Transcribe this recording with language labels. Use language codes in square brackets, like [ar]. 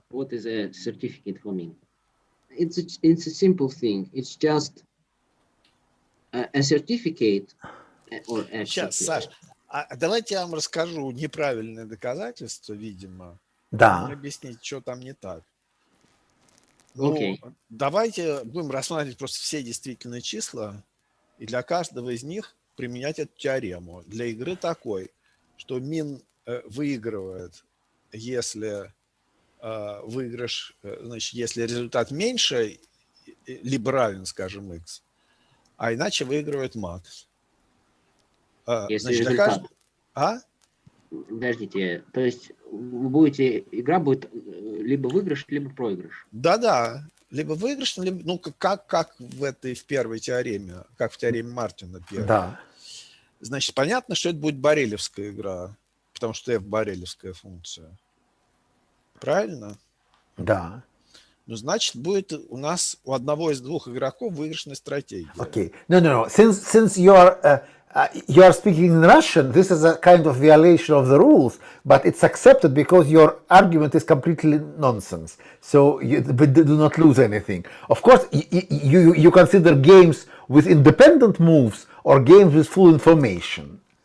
[en] What is a certificate for me? It's a simple thing. It's just a certificate or a [ru] Сейчас, Саш, давайте я вам расскажу неправильное доказательство, видимо. Да. Объяснить, что там не так. [en] Okay. [ru] Ну, давайте будем рассматривать просто все действительные числа и для каждого из них применять эту теорему. Для игры такой, что min выигрывает, если выигрыш, значит, если результат меньше, либо равен, скажем, x, а иначе выигрывает max. Если Значит, результат. Подождите, то есть игра будет либо выигрыш, либо проигрыш. Да, либо выигрыш, либо, ну, как в первой теореме, как в теореме Мартина первой. Да. Значит, понятно, что это будет борелевская игра, потому что f борелевская функция. Правильно? Да. Ну, значит, будет у нас у одного из двух игроков выигрышная стратегия. [en] Okay. No. Since you are speaking in Russian, this is a kind of violation of the rules, but it's accepted because your argument is completely nonsense. So you do not lose anything. Of course, you consider games with independent moves or games with full information.